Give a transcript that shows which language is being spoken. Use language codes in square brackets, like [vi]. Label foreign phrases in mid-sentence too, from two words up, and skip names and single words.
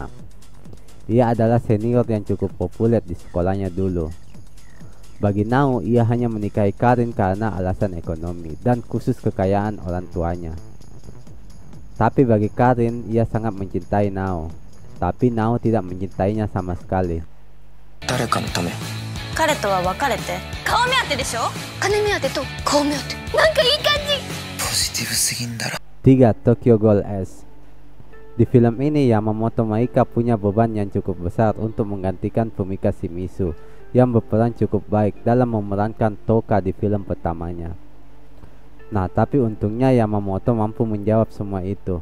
[id] Ia adalah senior yang cukup populer di sekolahnya dulu. Bagi Nao, ia hanya menikahi Karin karena alasan ekonomi dan khusus kekayaan orang tuanya. Tapi bagi Karin, ia sangat mencintai Nao. Tapi Nao tidak mencintainya sama sekali. [ja] 彼とは別れて顔目当てでしょ？金目当てと顔目当て、なんかいい感じ。ポジティブすぎんだろ。 [id] 3. Tokyo Ghoul S. Di film ini Yamamoto Maika punya beban yang cukup besar untuk menggantikan Fumika Shimizu yang berperan cukup baik dalam memerankan Toka di film pertamanya. Nah, tapi untungnya Yamamoto mampu menjawab semua itu.